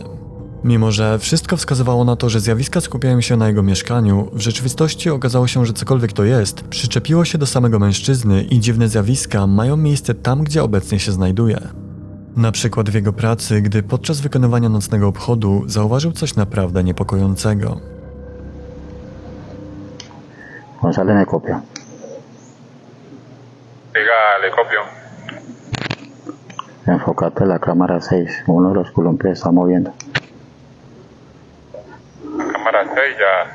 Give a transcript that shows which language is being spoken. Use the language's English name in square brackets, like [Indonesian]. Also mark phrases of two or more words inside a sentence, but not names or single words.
[Polish] Mimo że wszystko wskazywało na to, że zjawiska skupiają się na jego mieszkaniu, w rzeczywistości okazało się, że cokolwiek to jest, przyczepiło się do samego mężczyzny i dziwne zjawiska mają miejsce tam, gdzie obecnie się znajduje. Na przykład w jego pracy, gdy podczas wykonywania nocnego obchodu zauważył coś naprawdę niepokojącego. [Spanish] González me copia. Diga, le copio. Enfócate la cámara 6. Uno de los columpios está moviendo. Cámara 6 ya.